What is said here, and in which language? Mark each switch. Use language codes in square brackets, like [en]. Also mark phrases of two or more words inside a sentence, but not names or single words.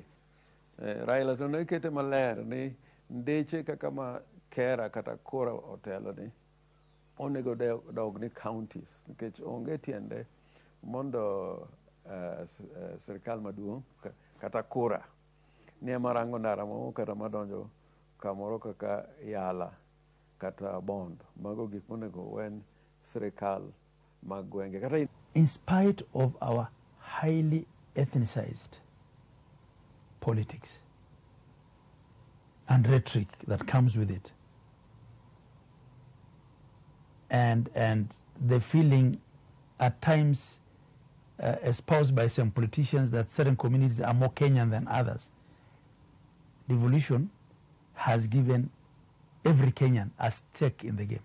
[luo] Raila to ne kete maler ni ndeche kaka ma Kera kata Kora otelo ni onego dog ni kaontis nikech onge tiende mondo sirkal maduong' kata Kora ni ema rango ndara mo kata madonjo kamoro kaka Yala kata Bondo. Mago gik monego wen sirkal mag gwenge. Kata [en] in spite of our highly ethnicized politics and rhetoric that comes with it, and the feeling at times espoused by some politicians that certain communities are more Kenyan than others, devolution has given every Kenyan a stake in the game.